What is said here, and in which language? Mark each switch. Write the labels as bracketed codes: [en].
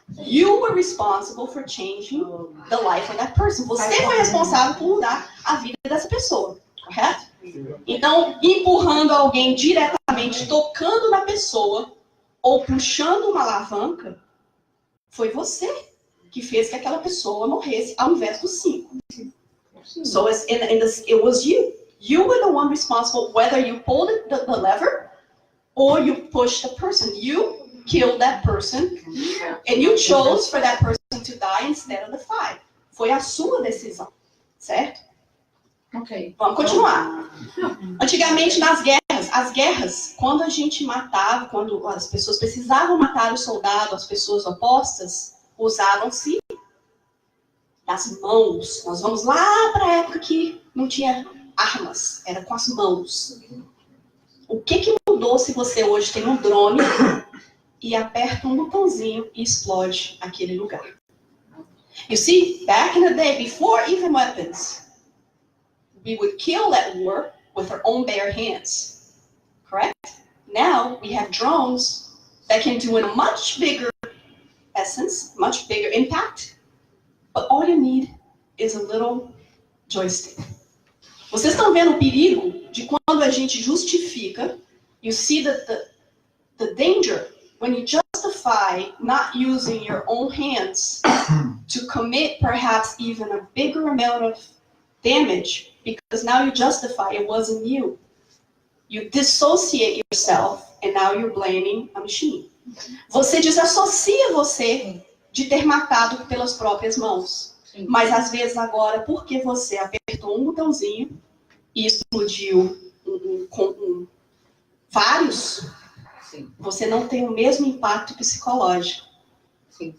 [en] You were responsible for changing the life of that person. [pt] Você foi responsável por mudar a vida dessa pessoa, correto? Então, empurrando alguém diretamente, tocando na pessoa, ou puxando uma alavanca, foi você que fez que aquela pessoa morresse ao invés dos 5. [en] So it was you. You were the one responsible, whether you pulled the lever or you pushed the person. You killed that person and you chose for that person to die instead of the 5. [pt] Foi a sua decisão, certo? Ok. Vamos continuar. Antigamente, nas guerras, as guerras, quando a gente matava, quando as pessoas precisavam matar o soldado, as pessoas opostas, usavam-se das mãos. Nós vamos lá para a época que não tinha armas, era com as mãos. O que mudou se você hoje tem um drone e aperta um botãozinho e explode aquele lugar? [en] You see, back in the day, before even weapons, we would kill that war with our own bare hands, correct? Now we have drones that can do in a much bigger essence, much bigger impact, but all you need is a little joystick. [pt] Vocês estão vendo o perigo de quando a gente justifica, [en] you see that the danger when you justify not using your own hands to commit perhaps even a bigger amount of damage, because now you justify it wasn't you. You dissociate yourself and now you're blaming a machine. [pt] Você desassocia você de ter matado pelas próprias mãos. Sim. Mas às vezes agora, porque você apertou um botãozinho e explodiu vários, sim, você não tem o mesmo impacto psicológico. Sim.